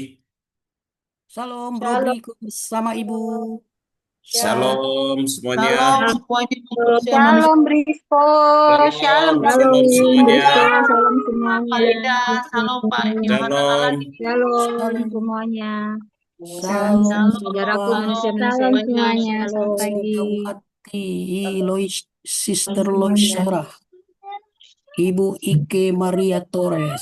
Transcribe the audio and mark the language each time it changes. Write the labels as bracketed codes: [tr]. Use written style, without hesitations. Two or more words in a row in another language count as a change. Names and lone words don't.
[id] Shalom, Bro Briko sama Ibu. Shalom semuanya. Shalom semuanya. Shalom Brisco, Shalom, shalom shalom semuanya. shalom semuanya. Farida, shalom Pak Yohana Shalom. lagi. Shalom semuanya. Shalom Saudaraku semua. manusia-manusia semuanya. Selamat pagi. Hati Lois, Sister Lois Sarah, Ibu Ike Maria Torres.